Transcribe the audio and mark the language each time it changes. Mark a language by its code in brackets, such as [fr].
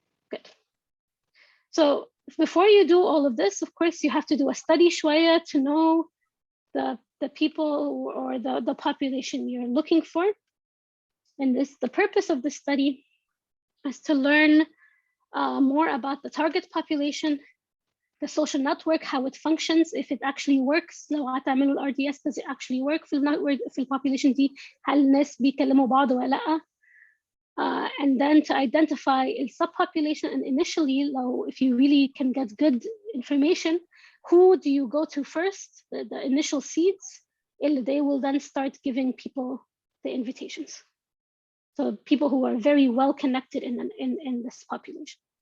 [en] Good. So before you do all of this, of course, you have to do a study [ar] شوية [en] to know the people or the population you're looking for. And the purpose of the study is to learn more about the target population, the social network, how it functions, if it actually works. [ar] لو هتعملوا ال RDS, [en] does it actually work [ar] في النتورك, في الpopulation دي, هل الناس بيكلموا بعض ولا لأ? [en] And then to identify a subpopulation, and initially, if you really can get good information, who do you go to first, the initial seeds, they will then start giving people the invitations. So people who are very well connected in this population.